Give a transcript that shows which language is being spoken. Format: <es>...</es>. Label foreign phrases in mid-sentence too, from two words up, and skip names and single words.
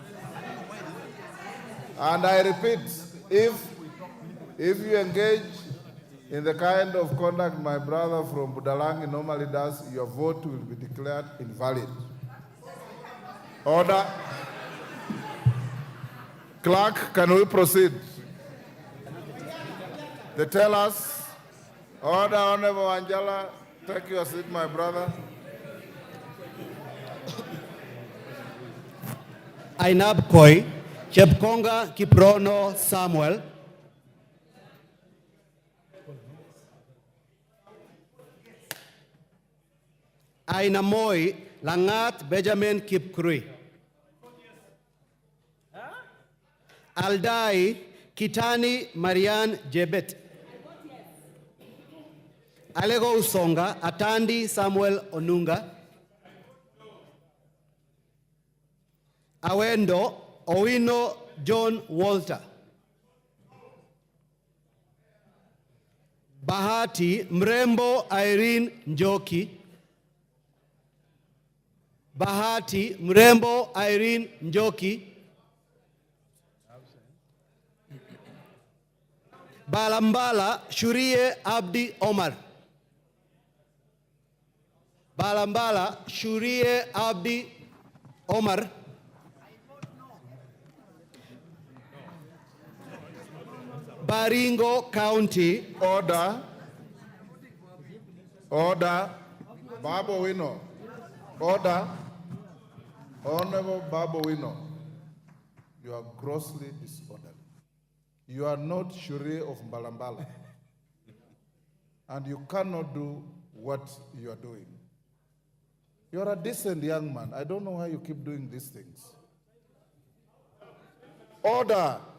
<en>And I repeat, if you engage in the kind of conduct my brother from Budalangi normally does, your vote will be declared invalid. Order. Clerk, can we proceed? The tellers. Order, Honorable Angela. Take your seat, my brother. Ainab Koi, Chepkonga Kiprono Samuel. Ainamoi Langat Benjamin Kipkrui. Aldai Kitani Marian Jebet. Alego Usonga Atandi Samuel Onunga. Awendo Owino John Walter. Bahati Mrembo Irene Njoki. Bahati Mrembo Irene Njoki. Balambala Shurie Abdi Omar. Balambala Shurie Abdi Omar. Baringo County. Order. Order. Babu Wino. Order. Honorable Babu Wino, you are grossly disorderly. You are not Shure of Mbalambala. And you cannot do what you are doing. You are a decent young man. I don't know why you keep doing these things. Order.</en>